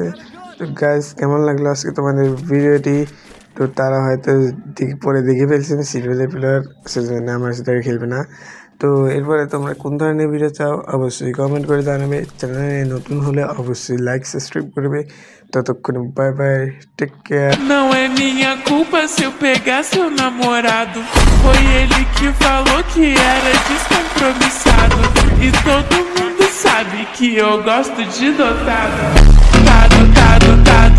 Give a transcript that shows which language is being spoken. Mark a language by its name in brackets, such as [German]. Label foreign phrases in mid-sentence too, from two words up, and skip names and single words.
[Bangla] তো গাইস কেমন লাগলো আজকে তোমাদের ভিডিওটি? তো তারা হয়তো পরে দেখে ফেলছেন [English] silver player, [Bangla] সেজন্য আমার সাথে খেলবে না। তো এরপরে তোমরা কোন ধরনের ভিডিও চাও অবশ্যই কমেন্ট করে জানাবে। চ্যানেলে নতুন হলে অবশ্যই [English] like subscribe [Bangla] করবে। ততক্ষণ [English] bye bye, take care. [Portuguese] Não é minha culpa se eu pegar seu namorado. Foi ele que falou que era descompromissado. E todo mundo sabe que eu gosto de dotado. Dotado.